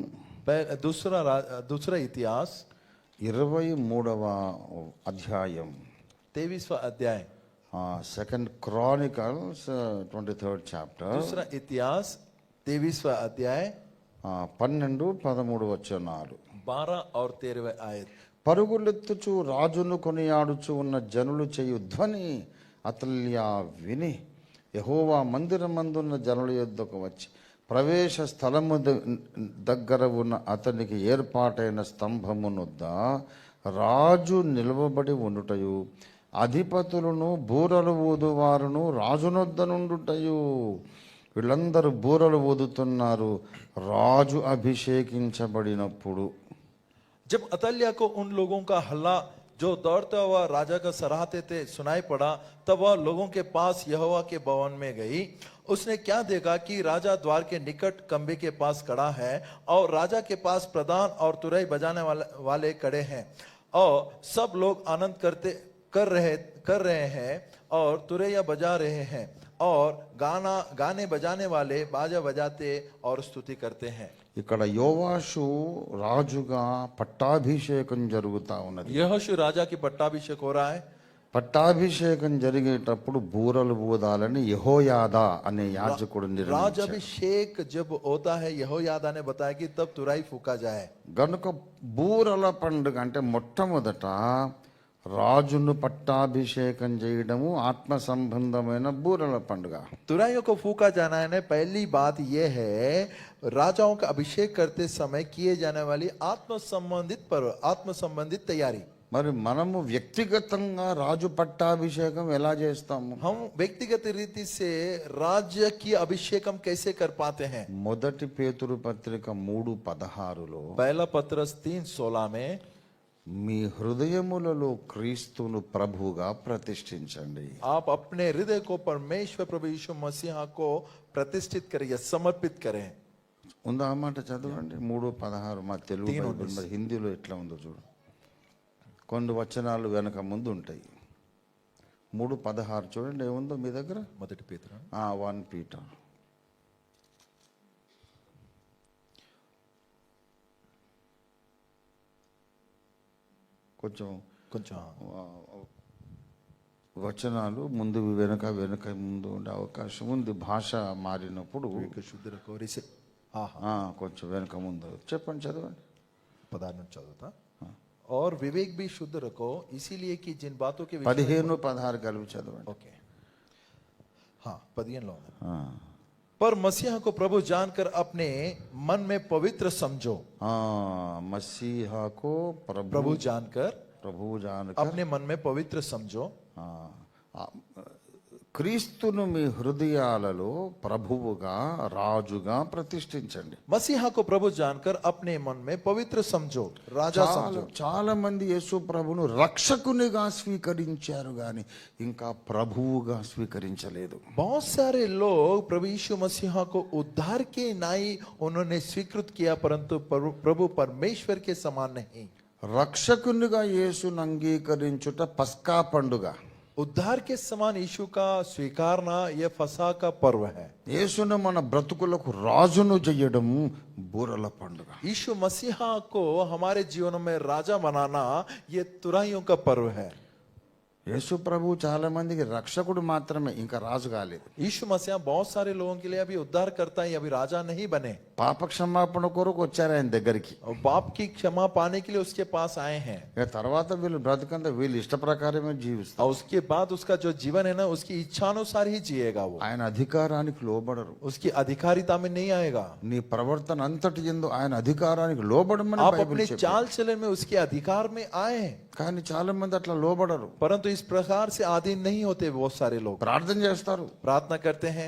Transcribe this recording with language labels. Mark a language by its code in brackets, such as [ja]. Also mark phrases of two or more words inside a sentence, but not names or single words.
[hi] दूसरा इतिहास [te] 23వ అధ్యాయం [hi] 23वां अध्याय, [te] సెకండ్ క్రానికల్స్ 23rd చాప్టర్, [hi] दूसरा इतिहास 23वां अध्याय [te] 12-13 వచనాలు. [hi] 12 और 13वें आयत। [te] పరుగులెత్తుచు రాజును కొనియాడుచు ఉన్న జనులు చేయు ధ్వని అతల్యా విని యెహోవా మందిరమందున్న జనుల యొద్దకు వచ్చి ప్రవేశ స్థలము దగ్గర ఉన్న అతనికి ఏర్పాటైన స్తంభమునొద్ద రాజు నిలవబడి ఉండుటయు అధిపతులను బూరలు ఊదువారును రాజునొద్ద నుండుటయు. వీళ్ళందరూ బూరలు ఊదుతున్నారు రాజు అభిషేకించబడినప్పుడు. [hi] जब अतल्या को उन लोगों का हल्ला जो दौड़ता हुआ राजा का सराहते थे सुनाई पड़ा, तब वह लोगों के पास यहोवा के भवन में गई। उसने क्या देखा कि राजा द्वार के निकट खंबे के पास खड़ा है और राजा के पास प्रधान और तुरई बजाने वाले खड़े हैं और सब लोग आनंद कर रहे हैं और तुरैया बजा रहे हैं और गाने बजाने वाले बाजा बजाते और स्तुति करते हैं। [te] ఇక్కడ యోవాషు రాజుగా పట్టాభిషేకం జరుగుతా ఉన్నది. [hi] यहोशू राजा की पट्टाभिषेक हो रहा है। [te] పట్టాభిషేకం జరిగేటప్పుడు బూరలు ఊదాలని యెహోయాదా అనే యాజకుడు నిర్ణయించాడు. [hi] राजाभिषेक जब होता है यहोयादा ने बताया कि तब तुरई फूका जाए। [te] గనుక బూరల పండుగ అంటే మొట్టమొదట రాజును పట్టాభిషేకం చేయడము ఆత్మ సంబంధమైన బూరల పండుగ. [hi] तुरैयों को फूका जाना है। पहली बात यह है राजाओं का अभिषेक करते समय किए जाने वाली आत्म संबंधित पर्व, आत्म संबंधित तैयारी। [te] మరి మనము వ్యక్తిగతంగా రాజు పట్టాభిషేకం ఎలా చేస్తాము? [hi] हम व्यक्तिगत रीति से राज्य की अभिषेक हम कैसे कर पाते हैं? [te] మొదటి పేతురు పత్రిక 3:16లో [hi] पहला पत्रस 3:16 में [te] మీ హృదయములలో క్రీస్తును ప్రభువుగా ప్రతిష్ఠించండి. [hi] आप अपने हृदय को परमेश्वर प्रभु यीशु मसीह को प्रतिष्ठित करें या समर्पित करें। [te] ఉందా ఆ మాట చదవండి. 3:16 మా తెలుగు బైబిల్, మరి హిందీలో ఎట్లా ఉందో చూడు. కొన్ని వచనాలు వెనక ముందు ఉంటాయి. 3:16 చూడండి ఏముందో మీ దగ్గర. మొదటి పేతురు 1 పీటర్ కొంచెం వచనాలు ముందు వెనక ముందు ఉండే అవకాశం ఉంది. భాష మారినప్పుడు కొంచెం వెనక ముందు చెప్పండి, చదవండి. 16 చదువుతా. [hi] और विवेक भी शुद्ध रखो इसीलिए कि जिन बातों के [te] 15-16 కలిపి చదవండి. [hi] ओके हाँ 15 लो। पर मसीहा को प्रभु जानकर अपने मन में पवित्र समझो। मसीहा को प्रभु जानकर जानकर अपने मन में पवित्र समझो। [te] క్రీస్తును మీ హృదయాలలో ప్రభువుగా రాజుగా ప్రతిష్ఠించండి. [hi] मसीहा को प्रभु जानकर अपने मन में पवित्र समझो, राजा समझो। [te] చాలా మంది యేసు ప్రభును రక్షకునిగా స్వీకరించారు గాని ఇంకా ప్రభువుగా స్వీకరించలేదు. [hi] बहुत सारे लोग प्रभु यीशु मसीहा को उद्धार के नाई उन्होंने स्वीकृत किया, परंतु प्रभु परमेश्वर के समान नहीं। [te] రక్షకునిగా యేసును అంగీకరించుట పస్కా పండుగ. [hi] उद्धार के समान यीशु का स्वीकारना यह फसह का पर्व है। [te] యేసును మన బ్రతుకులకు రాజును చేయడం బూరల పండుగ. [hi] यीशु मसीहा को हमारे जीवन में राजा बनाना ये तुरैयों का पर्व है। [te] యేసు ప్రభు చాలా మందికి రక్షకుడు మాత్రమే, ఇంకా రాజు కాలేదు. [hi] यीशु मसीहा बहुत सारे लोगों के लिए अभी उद्धार करता है, अभी राजा नहीं बने। [te] పాప క్షమాపణ కొరకు వచ్చారు ఆయన దగ్గరికి. [hi] और पाप की क्षमा पाने के लिए उसके पास आए हैं। [te] ఇక తర్వాత వీళ్ళు బ్రతకంతా వీళ్ళు ఇష్ట ప్రకారమే జీవిస్తారు. [hi] और उसके बाद उसका जो जीवन है ना उसकी इच्छानुसार ही जिएगा वो। [te] ఆయన అధికారానికి లోబడరు. [hi] उसकी अधिकारिता में नहीं आएगा। [te] నీ ప్రవర్తన అంతటి యందు ఆయన అధికారానికి లోబడమని [hi] आप [te] బైబిల్ [hi] अपने [te] చెప్పింది. [hi] चाल चलन में उसके अधिकार में आए हैं, [te] కానీ చాలా మంది అట్లా లోబడరు. [hi] परंतु इस प्रकार से आधीन नहीं होते। बहुत सारे लोग [te] ప్రార్థన చేస్తారు [hi] प्रार्थना करते हैं,